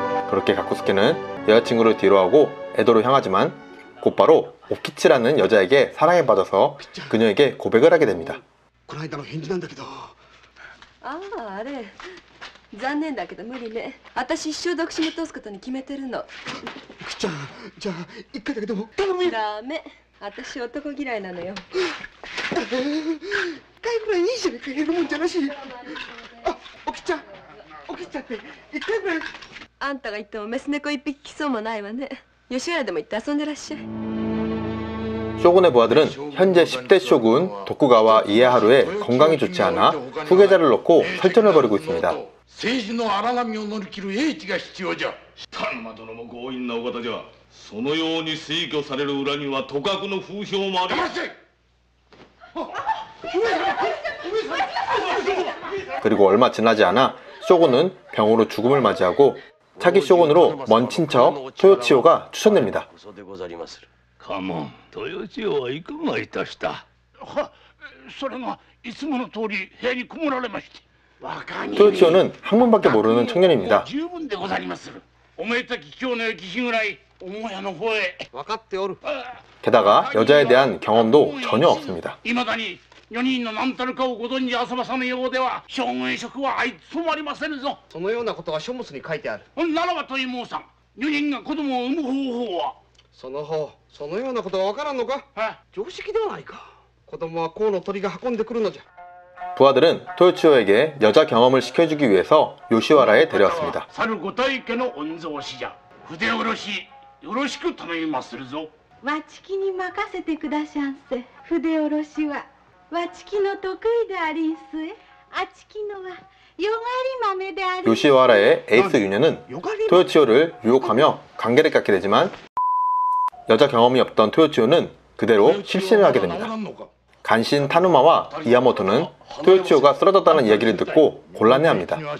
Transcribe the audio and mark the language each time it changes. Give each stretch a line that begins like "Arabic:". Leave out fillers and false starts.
Korean: 그렇게 가쿠스케는 여자친구를 뒤로하고 에도로 향하지만 곧바로 오키치라는 여자에게 사랑에 빠져서 그녀에게 고백을 하게 됩니다.
Japanese: この間の返事なんだけど。ああ、あれ残念だけど無理ね。私一生独身を通すことに決めてるの。じゃあ一回だけでも頼むよ。ダメ、私男嫌いなのよ。一回ぐらいいいじゃねえか、減るもんじゃなし。あ、おきちゃんって一回ぐらい。あんたが言ってもメス猫一匹来そうもないわね。吉原でも行って遊んでらっしゃい。
Korean: 쇼군의 부하들은 현재 10대 쇼군 도쿠가와 이에하루의 건강이 좋지 않아 후계자를 놓고 설전을 벌이고 있습니다.
Japanese: 政治の荒波を乗り切る英知が必要じゃ。田沼殿も強引なお方じゃ。そのように推挙される裏には都閣の風評もあり。
Korean: 그리고 얼마 지나지 않아 쇼군은 병으로 죽음을 맞이하고 차기 쇼군으로 먼 친척 토요치오가 추천됩니다.
Japanese: かも豊千代はいかがいたした。は、それがいつもの通り部屋にこもられまして。
Korean: 토요치오는 학문밖에 모르는 청년입니다.
Japanese: 十分でござりまする。おめでたき今日のよき日ぐらい母屋の方へ。分かっておる。
Korean: 게다가 여자에 대한 경험도 전혀 없습니다.
Japanese: いまだに4人の何たるかをご存じ遊ばさぬようでは将軍職はあいつもありませぬぞ。そのようなことは書物に書いてある。ならばという申さん、4人が子供を産む方法は。そのようなことは分からんのか。常識ではないか。子供は河の鳥が運んでくるのじゃ。
Korean: 부하들은 토요치오에게 여자 경험을 시켜주기 위해서 요시와라에 데려왔습니다.
Japanese: 去るご大家の御曹司じゃ。筆下ろしよろしく頼みまするぞ。わちきに任せてくだしゃんせ。筆下ろしはわちきの得意でありんすえ。あちきのはよがり豆でありんす。
Korean: 요시와라의 에이스 유녀는 토요치오를 유혹하며 관계를 갖게 되지만 여자 경험이 없던 토요치오는 그대로 실신을 하게 됩니다. 간신 타누마와 이야모토는 토요치오가 쓰러졌다는 이야기를 듣고 곤란해합니다.